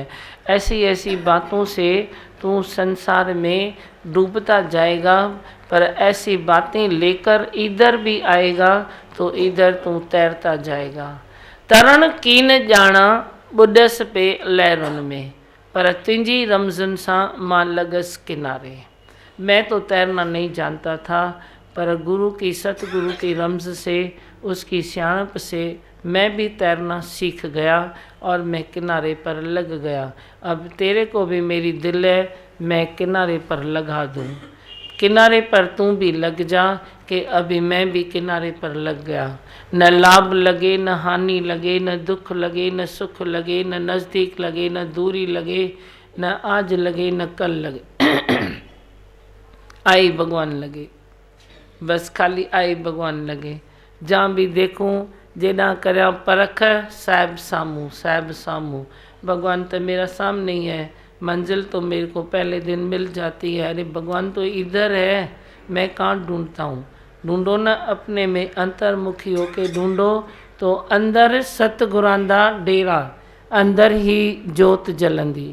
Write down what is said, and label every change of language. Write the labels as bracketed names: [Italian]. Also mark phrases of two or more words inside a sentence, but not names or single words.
[Hindi] ऐसी ऐसी बातों से तू संसार में डूबता जाएगा, पर ऐसी बातें लेकर इधर भी आएगा तो इधर तू तैरता जाएगा। [Sindhi] तरण कीन जाना बुडस पे लहरुन में, पर तुंहिंजी रमज़ुन सां मां लगस किनारे। [Hindi] मैं तो तैरना नहीं जानता था, पर गुरु की, सतगुरु की रमज़ से, उसकी सियाणप से मैं भी तैरना सीख गया और मैं किनारे पर लग गया। अब तेरे को भी मेरी दिल है मैं किनारे पर लगा दूँ। किनारे पर तू भी लग जा कि अभी मैं भी किनारे पर लग गया। न लाभ लगे, न हानि लगे, न दुख लगे, न सुख लगे, न नज़दीक लगे, न दूरी लगे, न आज लगे, न कल लगे। आई भगवान लगे, बस खाली आई भगवान लगे। जहाँ भी देखूँ जेना करिया परख, [Sindhi] साहिब सामू, साहिब सामू। [Hindi] भगवान तो मेरा सामने ही है, मंजिल तो मेरे को पहले दिन मिल जाती है। अरे भगवान तो इधर है, मैं कहाँ ढूंढता हूँ? ढूंढो ना अपने में, अंतर्मुखी होके ढूंढो तो [Punjabi] ਅੰਦਰ ਸਤਗੁਰਾਂ ਦਾ ਡੇਰਾ, ਅੰਦਰ ਹੀ ਜੋਤ ਜਲੰਦੀ।